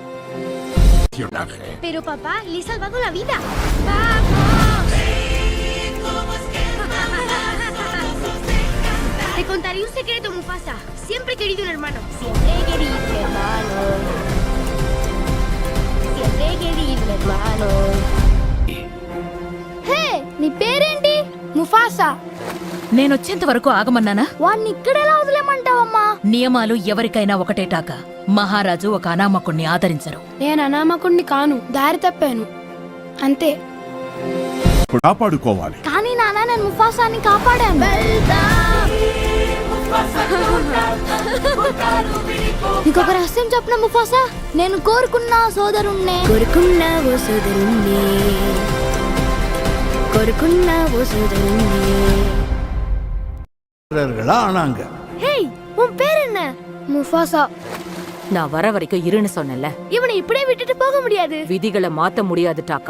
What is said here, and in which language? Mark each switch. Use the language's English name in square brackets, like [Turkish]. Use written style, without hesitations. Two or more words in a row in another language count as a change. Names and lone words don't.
[Spanish] Pero papá, le he salvado la vida. ¡Vamos! Te contaré un secreto, Mufasa. Siempre he querido un hermano. Siempre he querido un hermano. Siempre he querido un hermano. [Telugu] హే నీ పేరేంటి ముఫాసా నేను వచ్చేంత వరకు ఆగమన్నానా? వాడిని ఇక్కడెలా వదిలేమంటావమ్మా? నియమాలు ఎవరికైనా ఒకటే టాక. మహారాజు ఒక అనామకుణ్ణి ఆదరించరు. నేను అనామకుణ్ణి కాను, దారి తప్పాను అంతే. కాపాడుకోవాలి. కానీ నాన్న నేను ముఫాసాని కాపాడాను. ఇంకొక రహస్యం చెప్పిన ముఫాసా, నేను కోరుకున్న సోదరుణ్ణే [Tamil] ஆனாங்க. ஹேய், உன் பேர் என்ன? முஃபாசா. நான் வர வரைக்கும் இருன்னு சொன்னேன்ல. இவனை இப்படியே விட்டுட்டு போக முடியாது. விதிகளை மாத்த முடியாது டாக்கா.